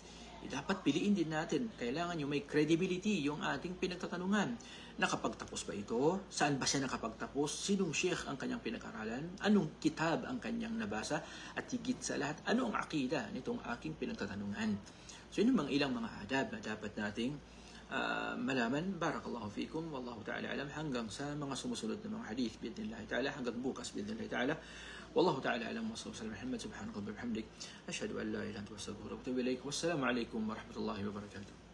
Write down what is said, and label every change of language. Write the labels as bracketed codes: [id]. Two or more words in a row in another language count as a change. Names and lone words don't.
[tl] Dapat piliin din natin, kailangan yung may credibility yung ating pinagtatanungan. Nakapagtapos ba ito? Saan ba siya nakapagtapos? Sinong sheikh ang kanyang pinag-aralan? Anong kitab ang kanyang nabasa? At higit sa lahat, ano ang akida nitong aking pinagtatanungan? So yun yung ilang mga adab na dapat nating malaman. [ar] بارك الله فيكم والله تعالى أعلم, [tl] hanggang sa mga sumusunod na mga hadith [ar] بإذن الله تعالى, [tl] hanggang bukas [ar] بإذن الله تعالى. والله تعالى أعلم وصلى الله عليه محمد سبحانك وبحمدك أشهد أن لا إله إلا أنت أستغفرك وأتوب إليك. والسلام عليكم ورحمة الله وبركاته.